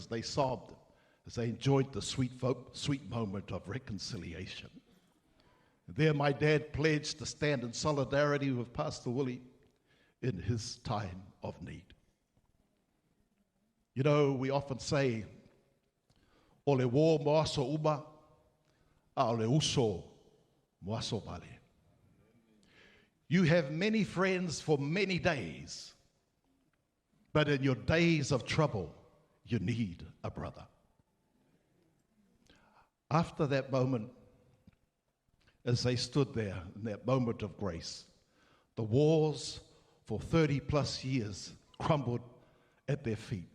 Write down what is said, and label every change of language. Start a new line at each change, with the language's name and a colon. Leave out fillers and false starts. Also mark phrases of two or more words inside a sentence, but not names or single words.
English: They sobbed as they enjoyed the sweet moment of reconciliation. And there my dad pledged to stand in solidarity with Pastor Willie in his time of need. You know, we often say,
Samoan: o le wo moaso uma, a o le uso moaso vale.
English: You have many friends for many days, but in your days of trouble, you need a brother. After that moment, as they stood there in that moment of grace, the walls for 30 plus years crumbled at their feet.